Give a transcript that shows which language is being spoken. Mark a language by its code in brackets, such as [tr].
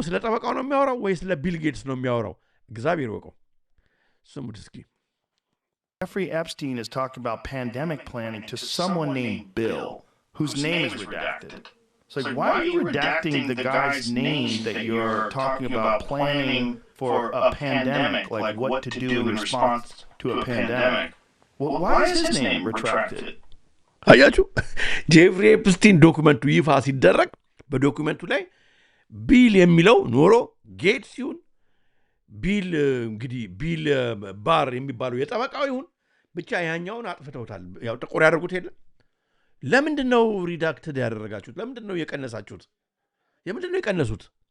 [am] ስለ ጠበቃው ነው የሚያወራው ወይ ስለ ቢል ጌትስ ነው የሚያወራው? እግዚአብሔር ወቀው። ስሙት እስኪ። [en] Jeffrey Epstein is talking about pandemic planning to someone named Bill, whose name is redacted. It's like, why are you redacting the guy's name that you're talking about planning for a pandemic, like what to do in response to a pandemic? Well, why is his name retracted? [am] አያችሁ፣ ጄፍሪ ኤፕስቲን ዶኩመንቱ ይፋ ሲደረግ በዶኩመንቱ ላይ ቢል የሚለው ኖሮ ጌትስ ይሁን ቢል እንግዲህ ቢል ባር የሚባለው የጠበቃው ይሁን ብቻ ያኛውን አጥፍተውታል። ያው ጥቁር ያደርጉት የለ። ለምንድን ነው ሪዳክትድ ያደረጋችሁት? ለምንድን ነው የቀነሳችሁት? የምንድን ነው የቀነሱት?